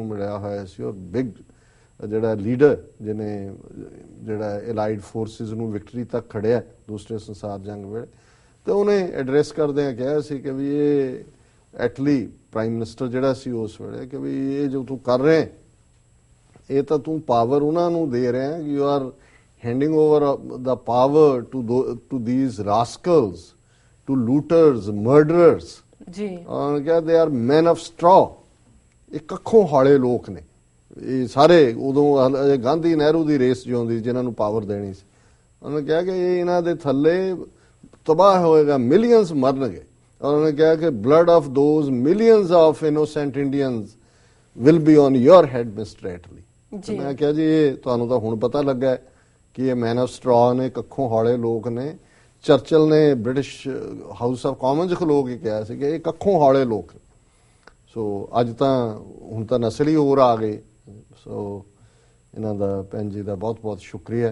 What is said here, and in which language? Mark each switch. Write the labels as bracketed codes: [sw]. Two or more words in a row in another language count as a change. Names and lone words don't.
[pa] ਮਿਲਿਆ ਹੋਇਆ ਸੀ ਔਰ ਬਿਗ ਜਿਹੜਾ ਲੀਡਰ ਜਿਹਨੇ ਜਿਹੜਾ [en] allied forces [pa] ਨੂੰ ਵਿਕਟਰੀ ਤੱਕ ਖੜਿਆ ਦੂਸਰੇ ਸੰਸਾਰ ਜੰਗ ਵੇਲੇ, ਤੇ ਉਹਨੇ ਐਡਰੈਸ ਕਰਦਿਆਂ ਕਿਹਾ ਸੀ ਕਿ ਵੀ ਇਹ ਐਟਲੀ [en] prime minister [pa] ਜਿਹੜਾ ਸੀ ਉਸ ਵੇਲੇ ਕਿ ਵੀ ਇਹ ਜੋ ਤੂੰ ਕਰ ਰਿਹਾ ਇਹ ਤਾਂ ਤੂੰ ਪਾਵਰ ਉਹਨਾਂ ਨੂੰ ਦੇ ਰਿਹਾ, [en] you are handing over the power to these rascals, to looters, murderers. [pa] ਜੀ। ਉਹਨਾਂ ਕਿਹਾ [en] they are men of straw. [pa] ਇਹ ਕੱਖੋਂ ਹਾਲੇ ਲੋਕ ਨੇ ਇਹ ਸਾਰੇ। ਉਦੋਂ ਗਾਂਧੀ ਨਹਿਰੂ ਦੀ ਰੇਸ ਜਿਉਂਦੀ ਜਿਨ੍ਹਾਂ ਨੂੰ ਪਾਵਰ ਦੇਣੀ ਸੀ। ਉਹਨਾਂ ਕਿਹਾ ਕਿ ਇਹ ਇਹਨਾਂ ਦੇ ਥੱਲੇ ਤਬਾਹ ਹੋਏਗਾ, ਮਿਲੀਅਨਸ ਮਰਨਗੇ। ਉਹਨਾਂ ਨੇ ਕਿਹਾ ਕਿ [en] blood of those millions of innocent Indians will be on your head, Mr. Attlee। [pa] ਮੈਂ ਕਿਹਾ ਜੀ ਇਹ ਤੁਹਾਨੂੰ ਤਾਂ ਹੁਣ ਪਤਾ ਲੱਗਾ ਕਿ ਇਹ [en] man of straw [pa] ਨੇ, ਕੱਖੋਂ ਹੌਲੇ ਲੋਕ ਨੇ। ਚਰਚਲ ਨੇ ਬ੍ਰਿਟਿਸ਼ ਹਾਊਸ ਆਫ ਕਾਮਨਸ ਖਲੋ ਕੇ ਕਿਹਾ ਸੀ ਕਿ ਇਹ ਕੱਖੋਂ ਹੌਲੇ ਲੋਕ। ਸੋ ਅੱਜ ਤਾਂ ਹੁਣ ਤਾਂ ਨਸਲ ਹੀ ਹੋਰ ਆ ਗਏ। ਸੋ ਇਹਨਾਂ ਦਾ ਭੈਣ ਜੀ ਦਾ ਬਹੁਤ ਬਹੁਤ ਸ਼ੁਕਰੀਆ